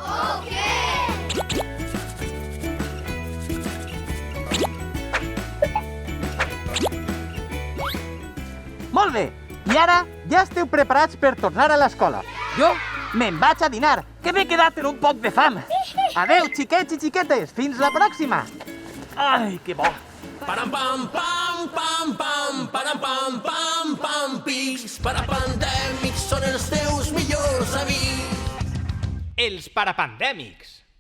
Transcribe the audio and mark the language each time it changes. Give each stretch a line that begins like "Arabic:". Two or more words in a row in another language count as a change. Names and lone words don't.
Catalan: Molt bé! I ara ja esteu preparats per tornar a l'escola. Jo me'n vaig a dinar, que m'he quedat en un poc de fam. Adeu, xiquets i xiquetes, fins la pròxima. Ai, que bo. Param pam pam pam pam, param pam pam pam pics, parapandèmics són els teus millors amics. Els parapandèmics.